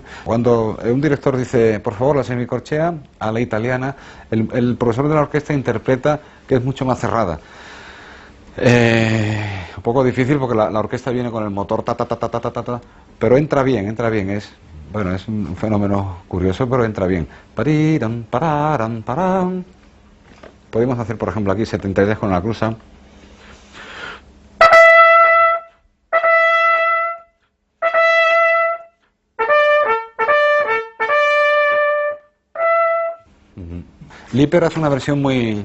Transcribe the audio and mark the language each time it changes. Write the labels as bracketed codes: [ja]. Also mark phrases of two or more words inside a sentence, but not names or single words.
[es] Cuando un director dice, por favor, la semicorchea, a la italiana, el profesor de la orquesta interpreta que es mucho más cerrada. Un poco difícil porque la orquesta viene con el motor ta, pero entra bien, es un fenómeno curioso, pero entra bien. Pariram, pararam, param. Podemos hacer, por ejemplo, aquí 73 con la cruza. Liper hace una versión muy...